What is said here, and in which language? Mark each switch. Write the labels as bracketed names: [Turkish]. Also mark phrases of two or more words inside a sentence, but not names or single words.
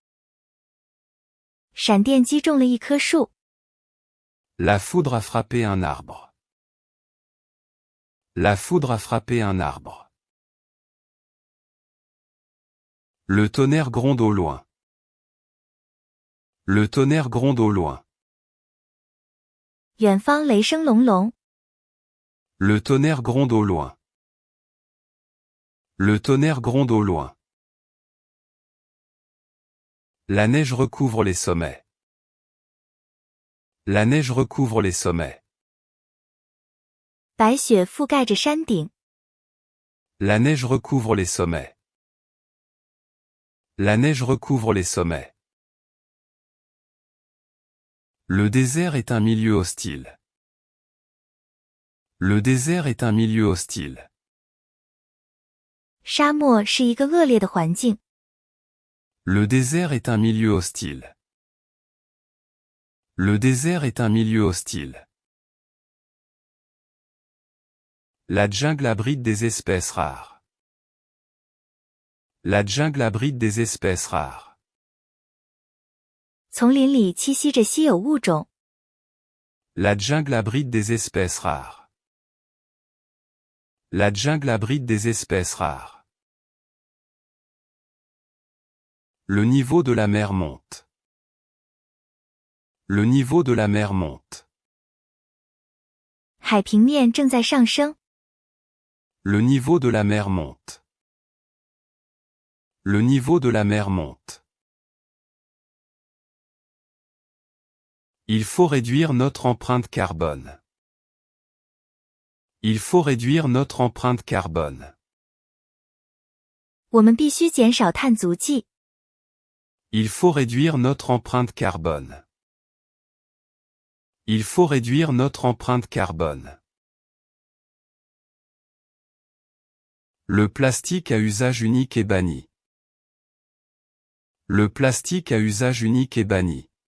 [Chinese] 闪电击中了一棵树。 [French] La foudre a frappé un arbre. La foudre a frappé un arbre. Le tonnerre gronde au loin. Le tonnerre gronde au loin. [Chinese] 远方雷声隆隆。 [French] Le tonnerre gronde au loin. Le tonnerre gronde au loin. La neige recouvre les sommets. La neige recouvre les sommets. [Chinese] 白雪覆盖着山顶。 [French] La neige recouvre les sommets. La neige recouvre les sommets. Le désert est un milieu hostile. Le désert est un milieu hostile. [Chinese] 沙漠是一个恶劣的环境。 [French] Le désert est un milieu hostile. Le désert est un milieu hostile. La jungle abrite des espèces rares. La jungle abrite des espèces rares. [Chinese] 丛林里栖息着稀有物种。 [French] La jungle abrite des espèces rares. La jungle abrite des espèces rares. Le niveau de la mer monte. Le niveau de la mer monte. [Chinese] 海平面正在上升。 [French] Le niveau de la mer monte. Le niveau de la mer monte. Il faut réduire notre empreinte carbone. Il faut réduire notre empreinte carbone. [Chinese] 我们必须减少碳足迹。 [French] Il faut réduire notre empreinte carbone. Il faut réduire notre empreinte carbone. Le plastique à usage unique est banni. Le plastique à usage unique est banni.